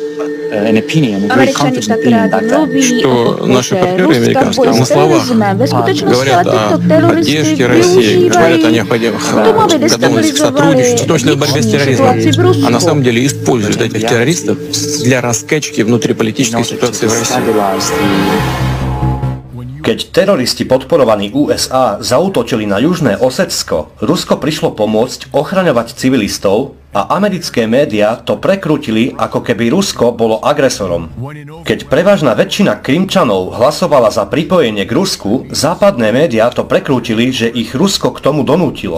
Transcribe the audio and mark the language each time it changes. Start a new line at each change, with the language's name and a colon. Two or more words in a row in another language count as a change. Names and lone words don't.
Czech: Američani tak rádi mluví o podpoře Ruska v boji s terorismem. Ve skutečnosti ale tyto teroristy využívají k tomu, aby destabilizovali situaci v Rusku.
Russian: А на самом деле используют этих террористов для раскачки внутриполитической ситуации в России.
Slovak: Keď teroristi podporovaní USA zaútočili na Južné Osecko, Rusko prišlo pomôcť ochraňovať civilistov a americké médiá to prekrútili, ako keby Rusko bolo agresorom. Keď prevažná väčšina Krymčanov hlasovala za pripojenie k Rusku, západné médiá to prekrútili, že ich Rusko k tomu donútilo.